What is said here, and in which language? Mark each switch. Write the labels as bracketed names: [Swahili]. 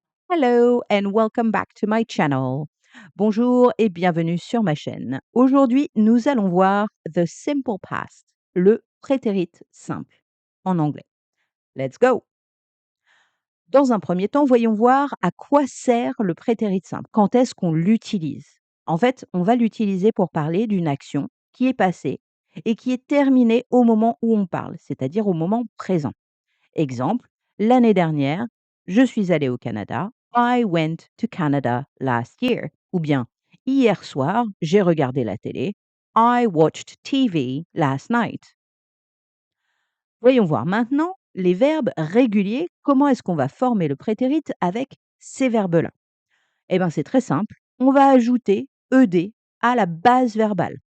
[English] Hello and welcome back to my channel. [French] Bonjour et bienvenue sur ma chaîne. Aujourd'hui, nous allons voir [English] the simple past, [French] le prétérit simple en anglais. [English] Let's go. [French] Dans un premier temps, voyons voir à quoi sert le prétérit simple. Quand est-ce qu'on l'utilise? En fait, on va l'utiliser pour parler d'une action qui est passée et qui est terminée au moment où on parle, c'est-à-dire au moment présent. Exemple, l'année dernière, je suis allé au Canada. [English] I went to Canada last year. [French] Ou bien, hier soir, j'ai regardé la télé. [English] I watched TV last night. [French] Voyons voir maintenant les verbes réguliers. Comment est-ce qu'on va former le prétérit avec ces verbes-là? Eh bien, c'est très simple. On va ajouter ed à la base verbale.